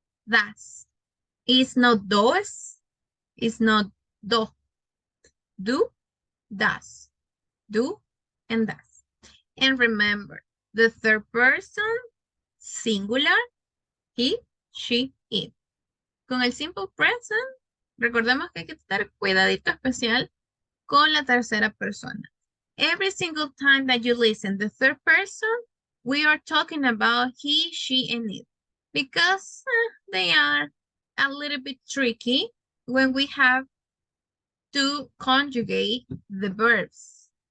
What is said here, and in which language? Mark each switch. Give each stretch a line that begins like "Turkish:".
English: Does. It's not dos, it's not do. Do, does. Do, and does. And remember, the third person, singular, he, she, it.
Spanish: Con el simple present, recordemos que hay que estar cuidadito especial con la tercera persona.
English: Every single time that you listen the third person, we are talking about he, she, and it. Because they are a little bit tricky when we have to conjugate the verbs.